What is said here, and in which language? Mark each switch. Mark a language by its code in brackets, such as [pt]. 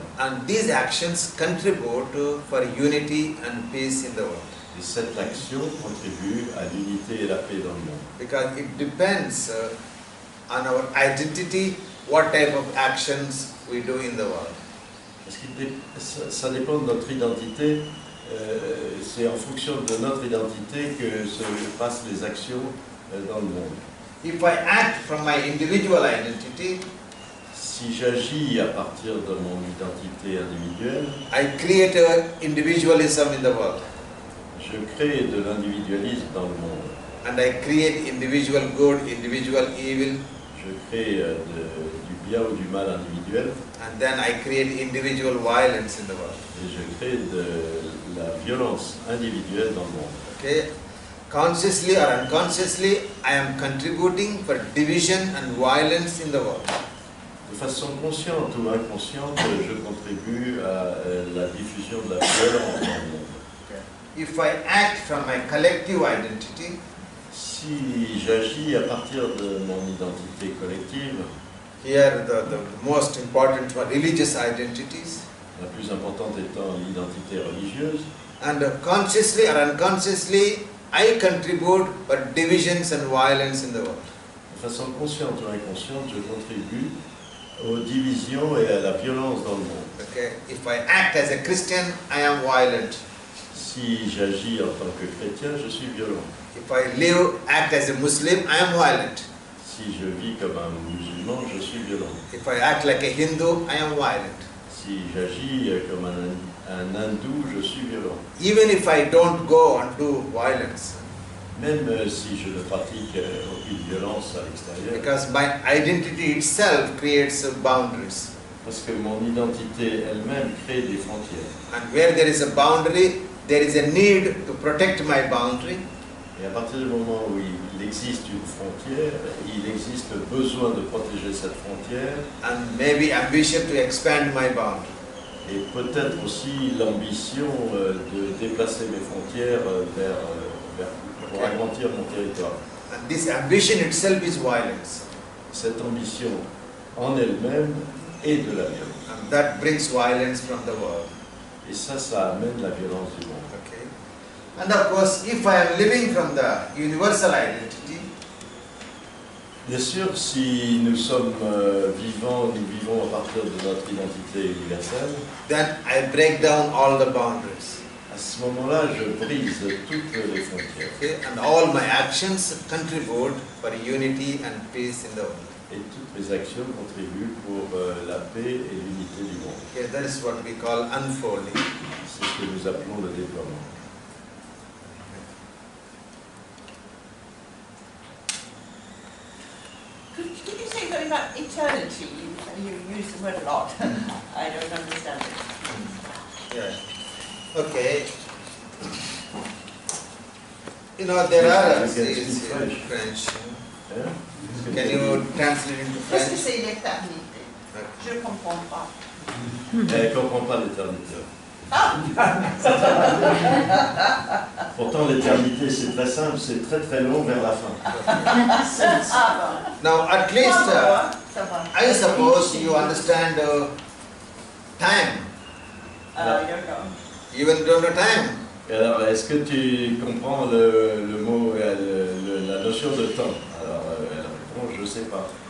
[en] And these actions contribute for unity and peace in the world. [fr] Et cette action contribue à l'unité et la paix dans le monde. [en] Because it depends on our identity, what type of actions we do in the world. [fr] Parce que ça dépend de notre identité. C'est en fonction de notre identité que se passent les actions dans le monde. [en] If I act from my individual identity, [fr] si j'agis à partir de mon identité individuelle, [en] I create a individualism in the world. [fr] Je crée de l'individualisme dans le monde. [en] And I create individual good, individual evil. [fr] Je crée du bien ou du mal individuel. [en] And then I create individual violence in the world. [fr] Et je crée de la violence individuelle dans le monde. [en] Okay. Consciously or unconsciously, I am contributing for division and violence in the world. [fr] De façon consciente ou inconsciente, je contribue à la diffusion de la violence dans le monde. [en] Okay. If I act from my collective identity, [fr] si j'agis à partir de mon identité collective, [en] here the most important one, religious identities, [fr] la plus importante étant l'identité religieuse, [en] and consciously or unconsciously, I contribute for divisions and violence in the world. [fr] De façon consciente ou inconsciente, je contribue aux divisions et à la violence dans le monde. [en] Okay. If I act as a Christian, I am violent. [fr] Si j'agis en tant que chrétien, je suis violent. [en] If I act as a Muslim, I am violent. [fr] Si je vis comme un musulman, je suis violent. [en] If I act like a Hindu, I am violent. [fr] Si j'agis comme un hindou, je suis violent. [en] Even if I don't go and do violence. [fr] même si je ne pratique aucune violence à l'extérieur. [en] Because my identity itself creates boundaries. [fr] Parce que mon identité elle-même crée des frontières. [en] And where there is a boundary, there is a need to protect my boundary. [fr] Et à partir du moment où il existe une frontière, il existe besoin de protéger cette frontière. [en] And maybe ambition to expand my boundary. [fr] Et peut-être aussi l'ambition de déplacer mes frontières pour agrandir mon territoire. [en] And this ambition itself is violence. [fr] Cette ambition en elle-même est de la violence. [en] And that brings violence from the world. [fr] Et ça amène la violence du monde. [en] Okay. And of course, if I am living from the universal identity, [fr] bien sûr, si nous sommes vivants, nous vivons à partir de notre identité universelle, [en] then I break down all the boundaries. [fr] à ce moment-là, je brise toutes les frontières. [en] Okay? And all my actions contribute for unity and peace in the world. [fr] Et toutes mes actions contribuent pour la paix et l'unité du monde. [en] Okay, that is what we call unfolding. [fr] C'est ce que nous appelons le déploiement. [en] Could you say something about eternity? You use the word a lot. I don't understand it. Yeah. Okay. You know, there are French. Yeah? Can you translate into [fr] Qu'est-ce que [en] French? [fr] c'est l'éternité? Je ne comprends pas. Elle ne comprend pas l'éternité. Ah! Pourtant, l'éternité, c'est très simple, c'est très très long vers la fin. Ah [en] Now, at least, [fr] ça va. [en] I suppose you understand time. I don't know. You even don't know time. [fr] Et alors, est-ce que tu comprends le mot, la notion de temps? Alors, elle répond, je ne sais pas.